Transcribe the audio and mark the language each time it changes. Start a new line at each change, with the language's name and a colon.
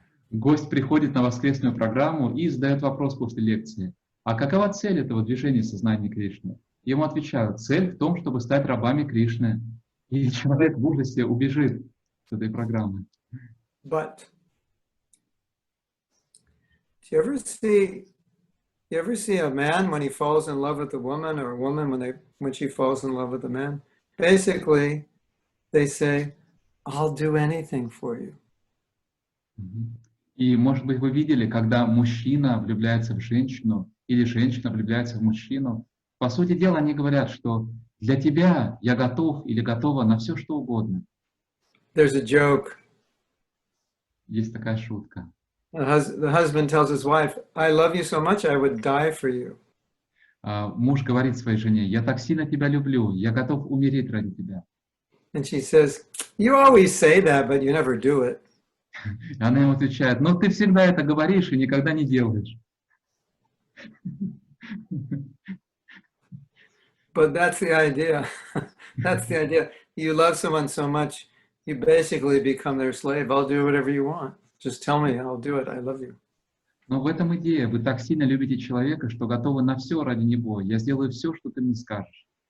Russian: Гость приходит на воскресную программу и задает вопрос после лекции: а какова цель этого движения сознания Кришны? Ему отвечают: цель в том, чтобы стать рабами Кришны. И человек в ужасе убежит с этой программы.
English: But do you ever see a man when he falls in love with a woman, or a woman when she falls in love with a man? Basically, they say, I'll do anything for you.
Russian: И, может быть, вы видели, когда мужчина влюбляется в женщину или женщина влюбляется в мужчину, по сути дела они говорят, что для тебя я готов или готова на все, что угодно.
English: There's a joke.
Russian: Есть такая шутка.
English: The husband tells his wife, I love you so much, I would die for you.
Russian: Муж говорит своей жене: я так сильно тебя люблю, я готов умереть ради тебя.
English: And she says, you always say that, but you never do it.
Russian: Она ему отвечает: ну ты всегда это говоришь и никогда не делаешь.
English: But that's the idea. That's the idea. you love someone so much, you basically become their slave. I'll do whatever you want. Just tell me, I'll do it. I love you.
Russian: Но в этом идея. Вы так сильно любите человека, что готовы на все ради него. Я сделаю все, что ты мне скажешь.